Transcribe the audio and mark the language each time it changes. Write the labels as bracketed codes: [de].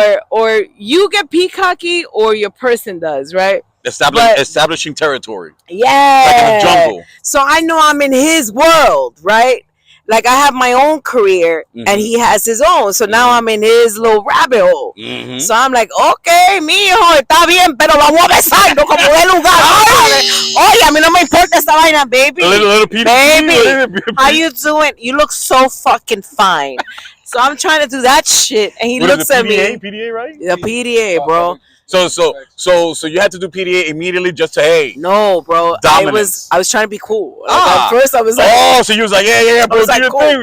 [en] Or you get peacocky or your person does, right? Establishing territory. Yeah. Like in the jungle. So I know I'm in his world, right? Like I have my own career and he has his own. So now I'm in his little rabbit hole. So I'm like, okay, [es] mijo, está bien, pero vamos a besarnos como de lugar. Oye, a mí no me importa esta vaina, baby. [en] Baby, how you doing? You look so fucking fine. So I'm trying to do that shit, and he looks at me. PDA, right? The PDA, bro. So you had to do PDA immediately just to No, bro. Dominance. I was trying to be cool. At first I was like, so you was like, yeah, bro, do your thing.